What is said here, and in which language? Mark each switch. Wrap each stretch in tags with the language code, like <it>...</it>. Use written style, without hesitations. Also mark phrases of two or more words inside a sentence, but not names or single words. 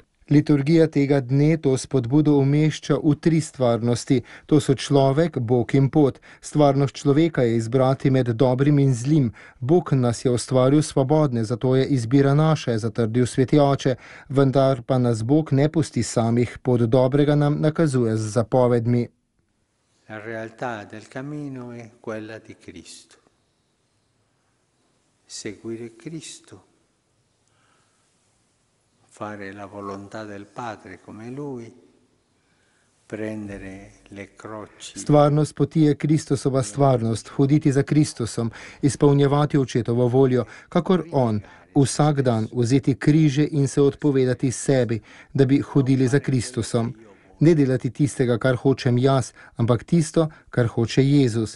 <sl>Liturgija tega dne to spodbudo umešča v 3 stvarnosti. To so človek, Bog in pot. Stvarnost človeka je izbrati med dobrim in zlim. Bog nas je ustvaril svobodne, zato je izbira naša, je zatrdil sveti oče, vendar pa nas Bog ne pusti samih, pot dobrega nam nakazuje z zapovedmi.</sl> <it>La realtà del cammino è quella di Cristo. Seguire Cristo. Fare la volontà del Padre come Lui, prendere le croci.</it> <sl>Stvarnost poti je Kristusova stvarnost, hoditi za Kristusom, izpolnjevati očetovo voljo, kakor on, vsak dan vzeti križe in se odpovedati sebi, da bi hodili za Kristusom. Ne delati tistega, kar hočem jaz, ampak tisto, kar hoče Jezus.</sl>